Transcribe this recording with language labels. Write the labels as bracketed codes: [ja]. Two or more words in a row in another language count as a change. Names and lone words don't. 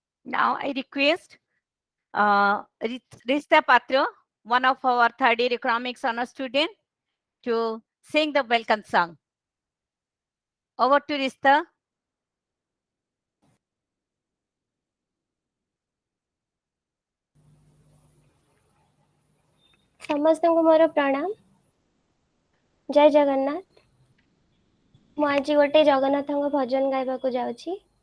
[en] Now I request Rishta Patra, one of our third year economics honor student, to sing the welcome song. Over to Rishta. [or] ସମସ୍ତଙ୍କୁ ମୋର ପ୍ରଣାମ। ଜୟ ଜଗନ୍ନାଥ। ମୁଁ ଆଜି ଗୋଟେ ଜଗନ୍ନାଥଙ୍କ ଭଜନ ଗାଇବାକୁ ଯାଉଛି।